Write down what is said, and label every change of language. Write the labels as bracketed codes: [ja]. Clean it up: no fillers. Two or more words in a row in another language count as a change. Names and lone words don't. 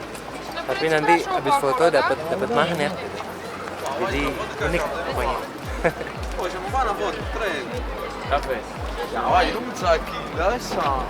[id] Tapi nanti habis foto dapat magnet. Jadi unik pokoknya. [it] Oh, siamo qua una foto, prego. Cafe. Ya, vai, non sa chi, lascia.